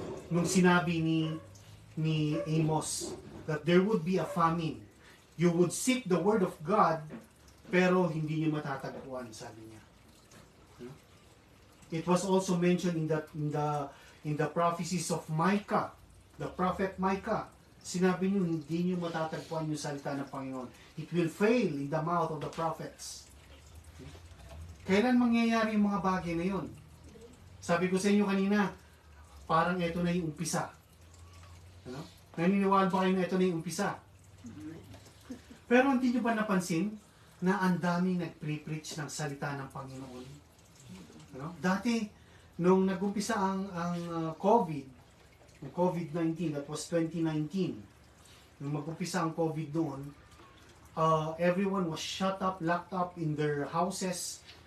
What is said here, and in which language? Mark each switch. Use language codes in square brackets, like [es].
[tl] Nung sinabi ni [en] Amos that there would be a famine. You would seek the word of God, [tl] pero hindi niyo matatagpuan, sabi niya. [en] It was also mentioned in the prophecies of Micah, the prophet Micah. [tl] Sinabi niyo, hindi niyo matatagpuan yung salita ng Panginoon. [en] It will fail in the mouth of the prophets. [tl] Kailan mangyayari yung mga bagay na yun? Sabi ko sa inyo kanina, parang ito na yung umpisa. Ano? Naniniwala ba kayo na ito na yung umpisa? Pero hindi nyo ba napansin na ang daming nag-preach ng salita ng Panginoon? Ano? Dati, nung nag-umpisa ang [en] COVID-19, that was 2019, [tl] nung mag-umpisa ang COVID noon, [en] everyone was shut up, locked up in their houses.